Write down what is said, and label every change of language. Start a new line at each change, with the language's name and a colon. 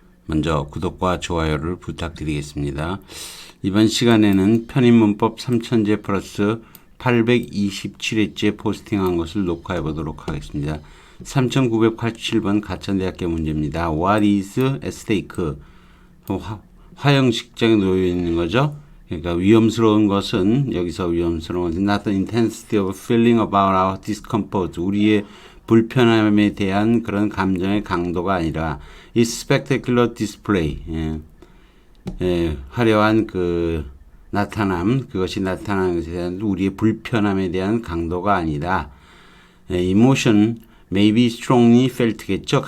Korean: 먼저 구독과 좋아요를 부탁드리겠습니다. 이번 시간에는 편입문법 3000제 플러스 827회째 포스팅한 것을 녹화해 보도록 하겠습니다. 3987번 가천대학교 문제입니다.
English: What is at stake?
Korean: 화형식장에 놓여 있는 거죠. 그러니까 위험스러운 것은 여기서 위험스러운 것은
English: not the intensity of feeling about our discomfort.
Korean: 우리의 불편함에 대한 그런 감정의 강도가 아니라 이 spectacular display, 화려한 그 나타남, 그것이 나타나는 것에 대한 우리의 불편함에 대한 강도가 아니라
English: emotion may be strongly felt
Korean: 겠죠.